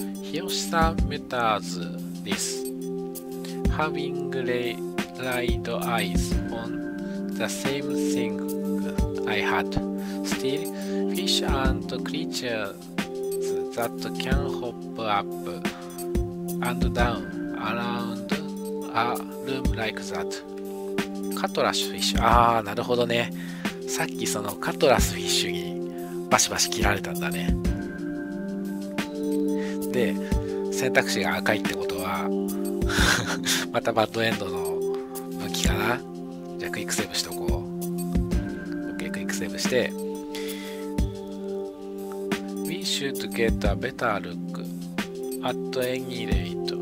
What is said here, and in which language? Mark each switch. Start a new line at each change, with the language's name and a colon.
English: Hiyoshi-san mutters this, having laid eyes on the same thing I had. Still, fish and creatures that can hop up and down around a room like that.
Japanese: カトラスフィッシュ。ああ、なるほどね。さっきそのカトラスフィッシュにバシバシ切られたんだね。で、選択肢が赤いってことはまたバッドエンドの分岐かな。じゃあクイックセーブしとこう。
English: OK、
Japanese: クイックセーブして、
English: We should get a better look at any rate.